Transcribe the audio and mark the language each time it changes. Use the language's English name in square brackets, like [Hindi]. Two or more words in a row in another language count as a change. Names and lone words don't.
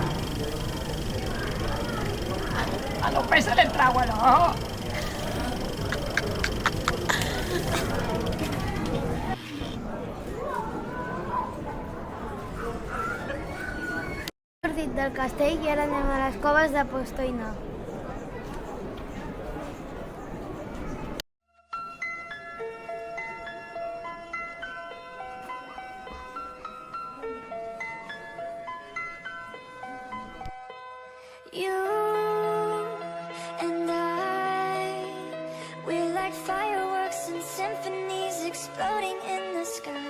[Spanish] A lo pesa del trago, no? [Catalan] Sortit del castell i ara anem a les coves de Postojna. [English] You and I, we're like fireworks and symphonies exploding in the sky.